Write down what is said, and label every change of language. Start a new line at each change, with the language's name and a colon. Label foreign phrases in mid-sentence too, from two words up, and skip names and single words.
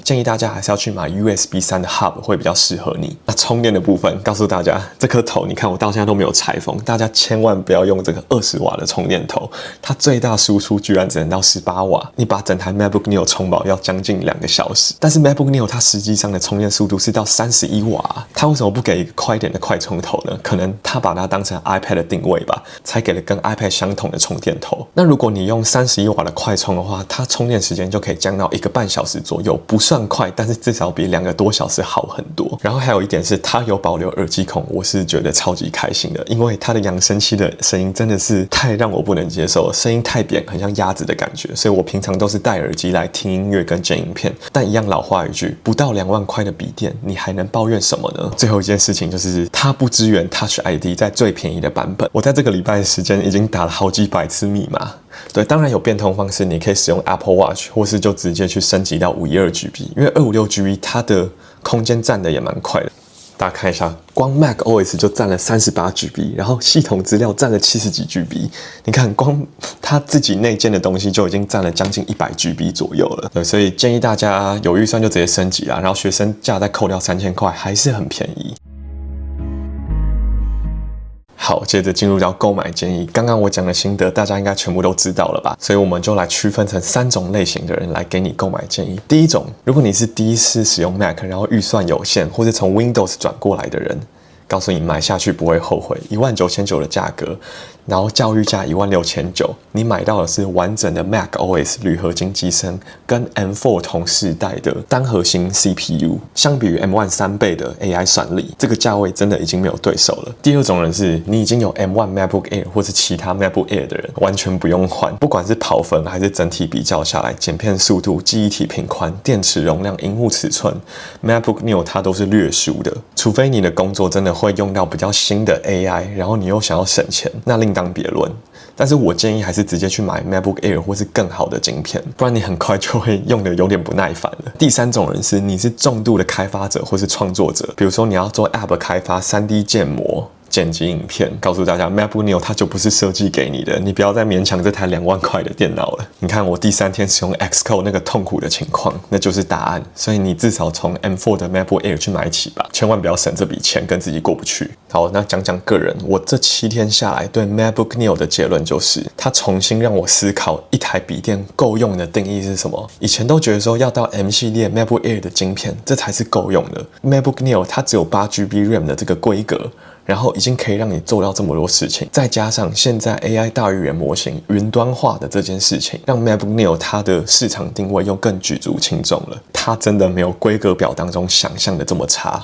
Chinese: 建議大家還是要去買 USB 3的 Hub 會比較適合你。那充電的部分，告訴大家，這顆頭你看我到現在都沒有拆封，大家千萬不要用這個20瓦的充電頭，它最大輸出居然只能到18瓦，你把整台 MacBook Neo 充飽要將近2個小時。但是 MacBook Neo 它實際上的充電速度是到31瓦，它為什麼不給一個快一點的快充頭呢？可能它把它當成 iPad 的定位吧，才給了跟 iPad 相同的充電頭。那如果你用31瓦的快充的話，它充電時間就可以降到1個半小時左右，不算快，但是至少比2個多小時好很多。然後還有一點是它有保留耳機孔，我是覺得超級開心的，因為它的揚聲器的聲音真的是太讓我不能接受了，聲音太扁，很像鴨子的感覺，所以我平常都是戴耳機來聽音樂跟剪影片。但一樣老話一句，不到2萬塊的筆電，你還能抱怨什麼呢？最後一件事情就是它不支援 Touch ID 在最便宜的版本。我在這個禮拜的時間已經打了好幾百次密碼。對，當然有變通方式，你可以使用 Apple Watch，或是就直接去升級到512GB， 因為256GB 它的空間占的也蠻快的。大家看一下，光 macOS 就占了38GB， 然後系統資料占了70幾GB。你看，光它自己內建的東西就已經占了將近 100GB 左右了。對，所以建議大家有預算就直接升級啦，然後學生價再扣掉3000塊，還是很便宜。好，接着進入到購買建議。剛剛我講的心得，大家應該全部都知道了吧？所以我們就來區分成3種類型的人來給你購買建議。第一種，如果你是第一次使用 Mac， 然後預算有限，或是從 Windows 轉過來的人，告訴你買下去不會後悔，19900的價格。然後教育價16900，你買到的是完整的 macOS 鋁合金機身，跟 M4 同世代的單核心 CPU， 相比於 M1 3倍的 AI 算力，這個價位真的已經沒有對手了。第二種人是你已經有 M1 MacBook Air 或是其他 MacBook Air 的人，完全不用換，不管是跑分還是整體比較下來，剪片速度、記憶體頻寬、電池容量、熒幕尺寸 ，MacBook Neo 它都是略輸的。除非你的工作真的會用到比較新的 AI， 然後你又想要省錢，那另當別論。但是我建議還是直接去買 MacBook Air 或是更好的晶片，不然你很快就會用得有點不耐煩了。第三種人是你是重度的開發者或是創作者，比如說你要做 App 開發、3D 建模、剪輯影片，告訴大家 MacBook Neo 它就不是設計給你的，你不要再勉強這台2萬塊的電腦了。你看我第3天使用 Xcode 那個痛苦的情況，那就是答案。所以你至少從 M4 的 MacBook Air 去買起吧，千萬不要省這筆錢跟自己過不去。好，那講講個人，我這7天下來對 MacBook Neo 的結論就是，它重新讓我思考一台筆電夠用的定義是什麼。以前都覺得說要到 M 系列 MacBook Air 的晶片，這才是夠用的。MacBook Neo 它只有8GB RAM 的這個規格，然後已經可以讓你做到這麼多事情，再加上現在 AI 大語言模型雲端化的這件事情，讓 MacBook Neo 它的市場定位又更舉足輕重了。它真的沒有規格表當中想象的這麼差。